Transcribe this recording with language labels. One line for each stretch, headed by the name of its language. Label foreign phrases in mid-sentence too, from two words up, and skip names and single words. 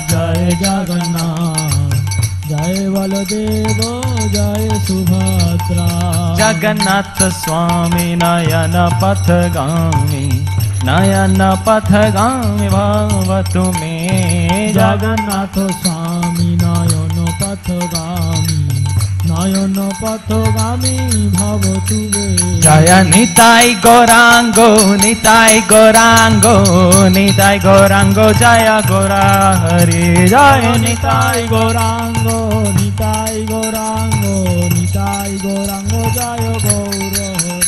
Sanskrit: जय जगन्नाथ, जय बलदेव, जय सुभद्रा, जगन्नाथ स्वामी नयन पथगामी, नयन पथगामी भवतु मे, जगन्नाथ स्वामी नयन पथगामी, নয়ন পথগামী ভব তুবে
Bangla: জয় নিতাই গৌরাঙ্গ নিতাই গৌরাঙ্গ নিতাই গৌরাঙ্গ জয় গৌরা হরি জয় নিতাই গৌরাঙ্গ নিতাই গৌরাঙ্গ নিতাই গৌরাঙ্গ জয় গৌর হরি